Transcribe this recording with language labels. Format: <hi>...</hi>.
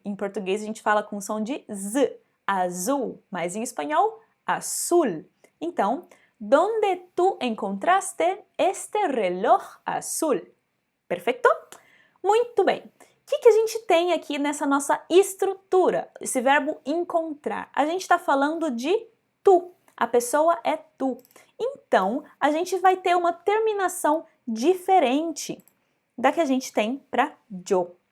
<pt>Em português a gente fala com o som de Z, azul, mas em espanhol, azul.</pt> <es>Então, ¿dónde tú encontraste este reloj azul?</es> <pt>Perfeito? Muito bem. O que a gente tem aqui nessa nossa estrutura? Esse verbo encontrar. A gente está falando de tu. A pessoa é tu. Então, a gente vai ter uma terminação diferente da que a gente tem para yo.</pt>